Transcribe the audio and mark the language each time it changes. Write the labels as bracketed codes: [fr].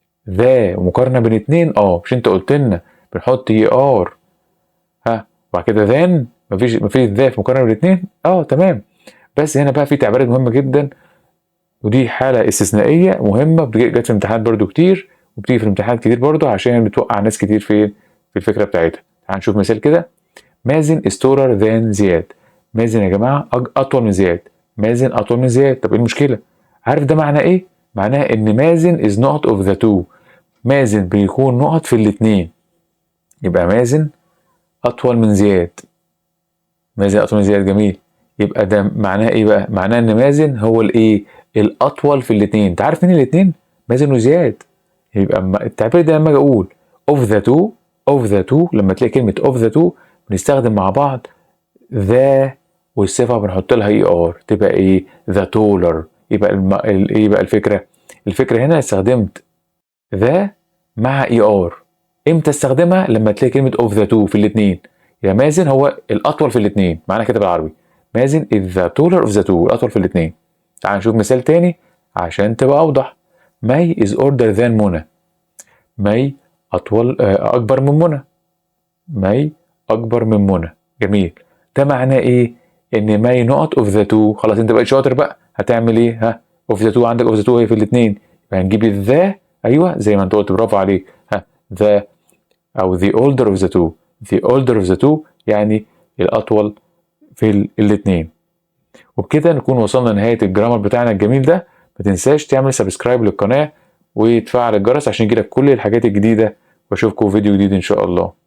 [ar] ذا ومقارنة بين اتنين مش انت قلت لنا بنحط وبعد كده ذان مفيش ذا في مقارنة بين اتنين تمام. بس هنا بقى في تعبيرات مهمة جدا ودي حالة استثنائية مهمة جت في الامتحانات برضو كتير وبتيجي في الامتحانات كتير برضو عشان بتوقع ناس كتير في الفكرة بتاعتها. تعال نشوف مثال كده. [en] مازن is taller than زياد. [ar] مازن يا جماعة أطول من زياد. مازن أطول من زياد. طب إيه المشكلة؟ عارف ده معناه إيه؟ معناه إن مازن [en] is not of the two. [ar] مازن بيكون نقط في الاتنين. يبقى مازن أطول من زياد. جميل. يبقى ده معناه إيه بقى؟ معناه إن مازن هو الإيه؟ الأطول في الاتنين. أنت عارف مين الاتنين؟ مازن وزياد. يبقى التعبير ده لما أجي أقول [en] of the two [ar] لما تلاقي كلمة of the two بنستخدم مع بعض ذا والصفة بنحط لها تبقى إيه؟ [en] the taller. [ar] يبقى إيه بقى الفكرة هنا استخدمت ذا مع إمتى استخدمها؟ لما تلاقي كلمة [en] of the two [ar] في الاتنين. يا مازن هو الأطول في الاتنين معنى كده بالعربي. [en] مازن is the taller of the two [ar] الأطول في الاتنين. تعال نشوف مثال تاني عشان تبقى أوضح. [en] ماي is older than منى. [ar] ماي أكبر من منى. ماي أكبر من منى. جميل. ده معناه إيه؟ إن ماي نقط [en] of the two. [ar] خلاص أنت بقيت شاطر بقى. هتعمل إيه؟ [en] of the two [ar] عندك of the two هي في الاتنين. يبقى هنجيب الذا زي ما أنت قلت برافو عليك. [en] the أو the older of the two. the older of the two [ar] يعني الأطول في الاتنين. وبكده نكون وصلنا لنهاية الجرامر بتاعنا الجميل ده. ما تنساش تعمل سبسكرايب للقناة وتفعل الجرس عشان يجيلك كل الحاجات الجديدة واشوفكم فيديو جديد ان شاء الله.